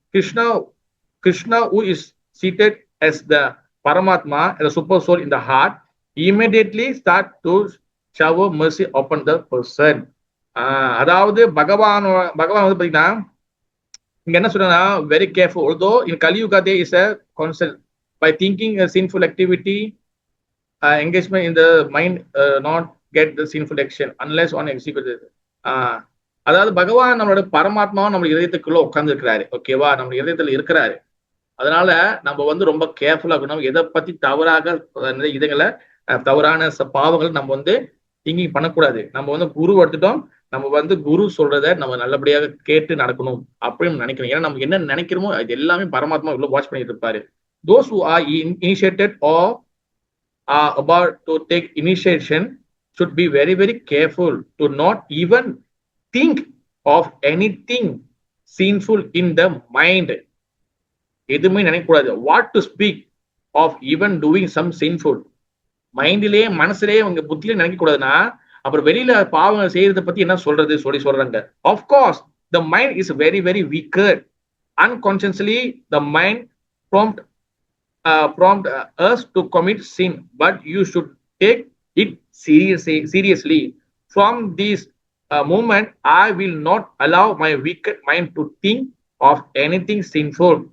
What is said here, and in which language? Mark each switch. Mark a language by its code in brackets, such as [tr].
[en] Krishna, who is seated as the Paramatma, the super soul in the heart, immediately start to shower mercy upon the person. [ta] அதாவது பகவான் வந்து பாத்தீங்கன்னா இங்க என்ன சொல்றா, [en] Very careful. although in Kali Yuga there is a consent by thinking a sinful activity, engagement in the mind, not get the sinful action unless one execute it. [ta] அதாவது பகவான் நம்மளோட பரமாத்மாவும் நம்ம இதயத்துக்குள்ள உட்கார்ந்து இருக்கிறாரு, ஓகேவா? நம்ம இதயத்துல இருக்கிறாரு. அதனால நம்ம வந்து ரொம்ப கேர்ஃபுல்லா இருக்கணும். எதை பத்தி தவறாக இதுங்களை தவறான பாவங்கள் நம்ம வந்து திங்கிங் பண்ணக்கூடாது. நம்ம வந்து குரு எடுத்துட்டோம், நம்ம வந்து குரு சொல்றத நம்ம நல்லபடியாக கேட்டு நடக்கணும் அப்படின்னு நினைக்கணும். ஏன்னா நம்ம என்ன நினைக்கிறோமோ அது எல்லாமே பரமாத்மா உள்ள வாட்ச் பண்ணிட்டு இருப்பாரு. [en] Those who are initiated or are about to take initiation should be very, very careful to not even think of anything sinful in the mind. [ta] எதுவுமே நினைக்கக்கூடாது. [en] What to speak of even doing some sinful. [ta] மைண்டிலேயே மனசுலேயே உங்க புத்தியிலே நினைக்க கூடாதுன்னா அப்புறம் வெளியில பாவங்கள் செய்யறதை பத்தி என்ன சொல்றது சொல்றாங்க. [en] Of course the mind is very very weaker. Unconsciously the mind prompt us to commit sin, but you should take it seriously. From this moment, I will not allow my wicked mind to think of anything sinful.